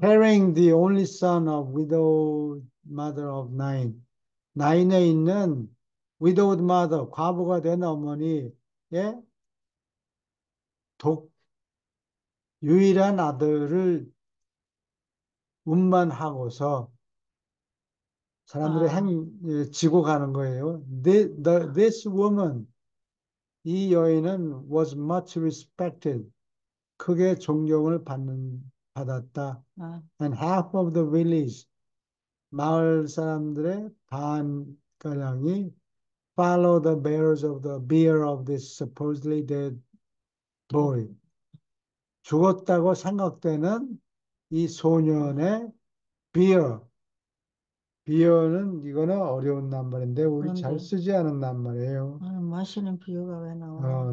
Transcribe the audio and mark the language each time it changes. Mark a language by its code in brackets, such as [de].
[en] Carrying the only son of widowed mother of nine. [ko] 나인에 있는 [en] widowed mother, [ko] 과부가 된 어머니의 독, 유일한 아들을 운반하고서 사람들이 아, 지고 가는 거예요. [en] This woman, [ko] 이 여인은 [en] was much respected. [ko] 크게 존경을 받았다. 아, [en] And half of the village, [ko] 마을 사람들의 반가량이 [en] follow the bearers of the bier of this supposedly dead boy. [ko] 죽었다고 생각되는 이 소년의 beer. 비어는 이거는 어려운 낱말인데 우리 잘 그런데, 쓰지 않은 낱말이에요. 아, 마시는 비유가 왜 나와?